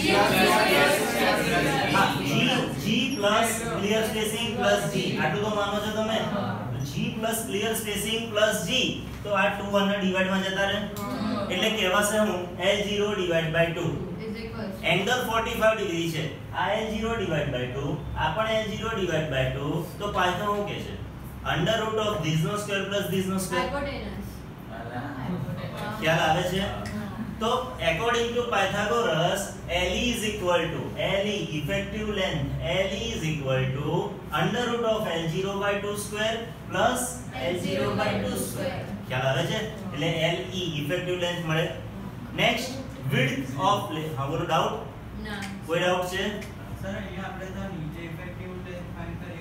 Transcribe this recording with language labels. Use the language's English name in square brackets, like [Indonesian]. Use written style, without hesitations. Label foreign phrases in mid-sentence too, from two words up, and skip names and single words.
[English] plus clear spacing plus G [Gujarati] આટલું તો માનો છો તમે [English] G plus clear spacing plus G [Gujarati] તો આ 2 અને ડિવાઇડ માં જતા રહે એટલે કહેવાશે હું [English] L0 divide by 2 angle 45 degree [Gujarati] છે આ [English] L0 divide by 2 [Gujarati] આ પણ [English] L0 divide by 2 [Gujarati] તો પાછળ શું કહે છે [English] under root of this [Gujarati] નો [English] square plus this [Gujarati] નો સ્ક્વેર ખ્યાલ આવે છે તો [English] according to Pythagoras LE is equal to LE effective length LE is equal to under root of L0 by 2 square plus L0 by 2 square [Gujarati] ખ્યાલ આવે છે એટલે [English] LE effective length [Gujarati] મળે નેક્સ્ટ [English] width of [Gujarati] હા બોલો ડાઉટ ના કોઈ ડાઉટ છે સર અહીંયા આપણે તો નીચે [English] effective length find [Gujarati] કરીએ